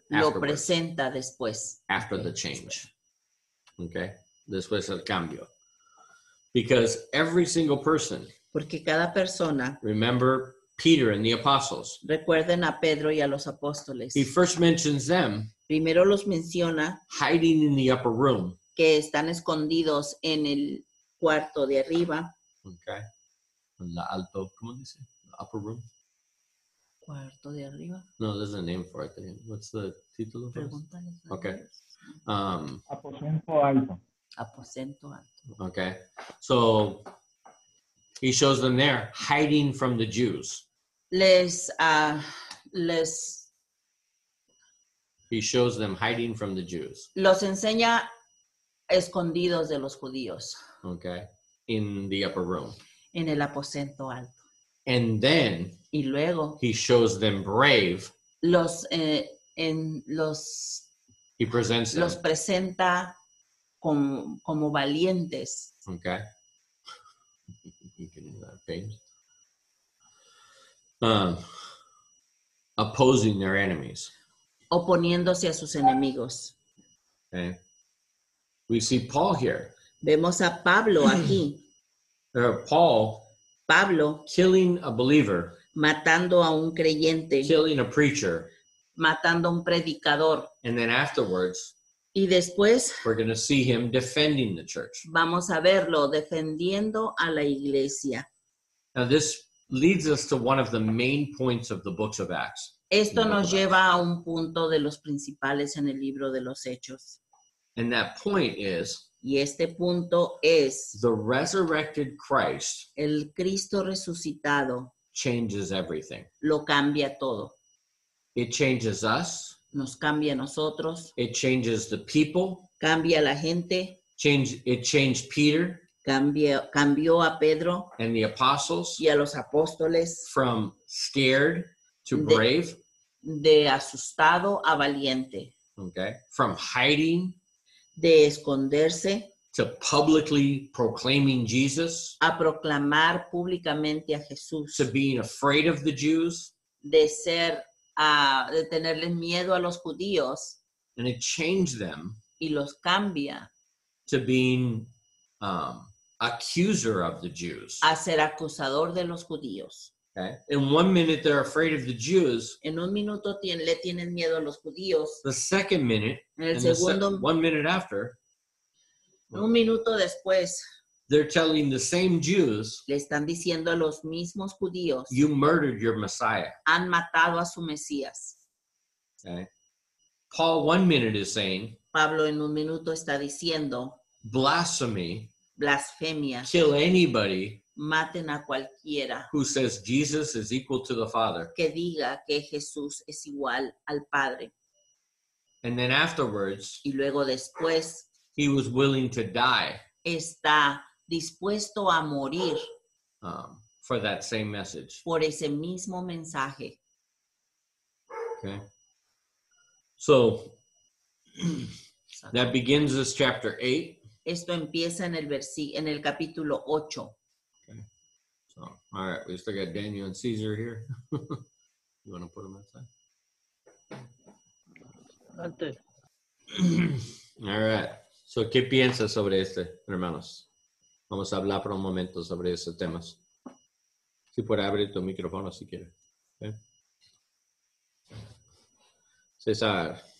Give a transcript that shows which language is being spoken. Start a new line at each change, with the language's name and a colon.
Spanish: Lo
English: afterwards,
Spanish: presenta después.
English: after the change.
Spanish: Okay, después del cambio.
English: Because every single person,
Spanish: Porque cada persona,
English: remember Peter and the apostles,
Spanish: recuerden a Pedro y a los apóstoles,
English: he first mentions them
Spanish: primero los menciona
English: hiding in the upper room.
Spanish: que están escondidos en el cuarto de arriba, Okay, en la alto, ¿cómo dice?
English: The upper room.
Spanish: Cuarto de arriba.
English: No, there's a name for it. What's the título?
Spanish: Pregúntale.
English: Okay.
Spanish: Aposento alto. Aposento alto.
English: Okay. So he shows them there hiding from the Jews. He shows them hiding from the Jews.
Spanish: Los enseña escondidos de los judíos.
English: Okay. In the upper room.
Spanish: En el aposento alto.
English: And then
Spanish: Y luego
English: he shows them brave. He presents them.
Spanish: los presenta como valientes.
English: Okay. You can paint. Opposing their enemies.
Spanish: Oponiéndose a sus enemigos.
English: Okay. We see Paul here.
Spanish: Vemos a Pablo aquí. Pablo
English: Killing a believer.
Spanish: Matando a un creyente.
English: Killing a preacher.
Spanish: Matando a un predicador.
English: And then afterwards,
Spanish: y después
English: we're going to see him defending the church.
Spanish: Vamos a verlo defendiendo a la iglesia.
English: Now this leads us to one of the main points of the books of Acts.
Spanish: Esto nos lleva a un punto de los principales en el libro de los Hechos.
English: And that point is
Spanish: Y este punto es
English: the resurrected Christ
Spanish: el Cristo resucitado
English: changes everything.
Spanish: lo cambia todo.
English: It changes us.
Spanish: Nos cambia a nosotros.
English: It changes the people.
Spanish: Cambia a la gente.
English: It changed Peter.
Spanish: Cambió a Pedro
English: and the apostles
Spanish: y a los apóstoles
English: from scared to brave.
Spanish: De asustado a valiente.
English: Okay. From hiding
Spanish: de esconderse
English: to publicly proclaiming Jesus,
Spanish: a proclamar públicamente a Jesús,
English: to being afraid of the Jews,
Spanish: de tenerles miedo a los judíos,
English: and it changed them
Spanish: y los cambia
English: to being accuser of the Jews.
Spanish: A ser acusador de los judíos.
English: Okay. In 1 minute they're afraid of the Jews.
Spanish: En un minuto le tienen miedo a los judíos.
English: The second minute,
Spanish: en el segundo,
English: 1 minute after,
Spanish: un minuto después,
English: they're telling the same Jews,
Spanish: le están diciendo a los mismos judíos,
English: you murdered your Messiah.
Spanish: Han matado a su Mesías.
English: Okay. Paul 1 minute is saying,
Spanish: Pablo en un minuto está diciendo,
English: blasphemy,
Spanish: blasfemia,
English: kill anybody
Spanish: maten a cualquiera
English: who says Jesus is equal to the Father.
Spanish: Que diga que Jesús es igual al Padre.
English: And then afterwards,
Spanish: y luego después,
English: he was willing to die.
Spanish: Está dispuesto a morir
English: for that same message.
Spanish: Por ese mismo mensaje.
English: Okay. So that begins this chapter 8.
Spanish: Esto empieza en el capítulo 8.
English: Okay. So, all right, we still got Daniel and Caesar here. You want to put them outside? All right.
Spanish: So, ¿qué piensas sobre hermanos? Vamos a hablar por un momento sobre esos temas. Si puede abrir tu micrófono si quieres.
English: Okay.
Spanish: César.